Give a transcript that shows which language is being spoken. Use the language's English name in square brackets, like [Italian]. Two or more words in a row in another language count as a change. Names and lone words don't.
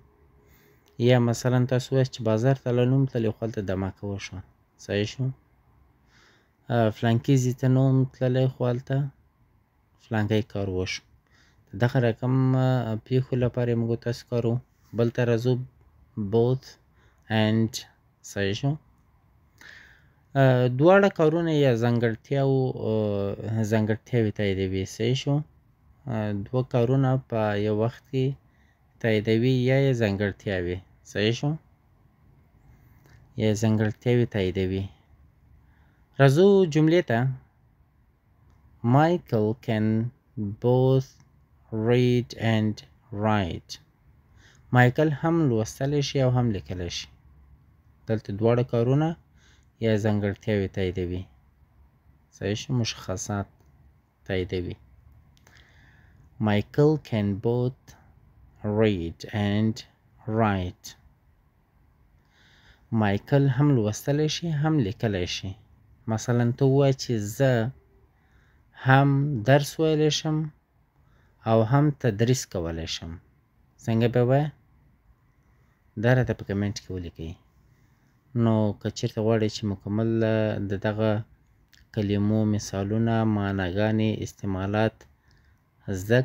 [Pashto] صحیح شو. یا مثلا تاسو وایئ چې بازار ته لاړو تللی خو هلته دمکه وشوه صحیح شو فلانکي ځای ته نه وم تللی خو هلته فلانکی کار وشو د دغه رقم پیښو لپاره موږ تاسو کارو بل ته راځو [English] both and [Pashto] صحیح شو دواړه کارونه یا ځانګړتیاوې تاییدوي صحیح شو دوه کارونه په یو وخت کې تاییدوي یا یې ځانګړتیاوې صحیح شو یا ځانګړتیاوې تاییدوي راځو جملې ته [English] Michael can both read and write [Pashto] مایکل هم لوستلی شي او هم لیکلی شي دلته دواړه کارونه یا ځانګړتیاوې تاییدوي صحیح شو مشخصات تاییدوي [English] Michael can both read and write [Pashto] مایکل هم لوستلی شي هم لیکلی شي مثلا ته ووایه چې زه هم درس ویلی شم او هم تدریس کولی شم څنګه به وایه دا راته په کمنټ کې ولیکئ نو که چېرته غواړئ چې مکمل د دغه کلمو مثالونه معناګانې استعمالات زده